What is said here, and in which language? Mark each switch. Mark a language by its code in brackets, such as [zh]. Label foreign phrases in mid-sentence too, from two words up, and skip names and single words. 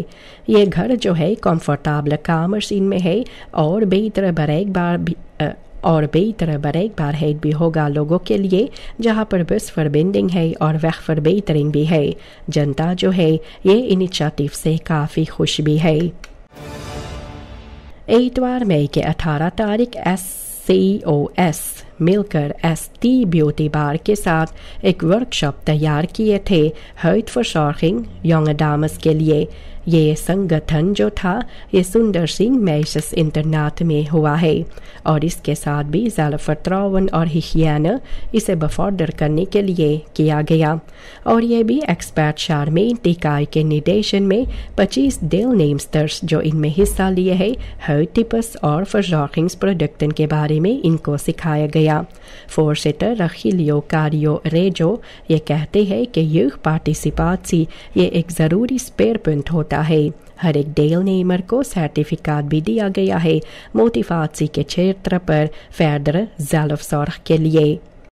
[hns] ये घर जो है कंफर्टेबल कामर्सिन में है और बेहतर bereikbaarheid भी होगा लोगों के लिए, जहां पर [nl] bus verbinding [hns] है और wegverbetering भी है। जनता जो है ये इनिशिएटिव से काफ़ी खुश भी है। इतवार मई के 18 तारीख SCOS मिलकर ST ब्यूटी बार के साथ एक वर्कशॉप तैयार किए थे huidverzorging young dames के लिए। ये संगठन जो था ये सुंदर सिंह मेइसेस इंटरनाट में हुआ है और इसके साथ भी zelfvertrouwen और hygiëne इसे बफॉर्डर करने के लिए किया गया और ये भी एक्सपर्ट शारमेन टिकाई के निर्देशन में 25 deelnemsters जो इनमें हिस्सा लिए हैं huidtypes और verzorgingsproducten के बारे में इनको सिखाया गया। voorzitter Rachilio Cario Rejo ये कहते हैं कि यूथ पार्टिसिपाची ये एक ज़रूरी स्पेयरपुंट होता है। हर एक deelnemer को सर्टिफिकेट भी दिया गया है मोटिवाची के क्षेत्र पर [nl] verder zelfzorg [hns] के लिए।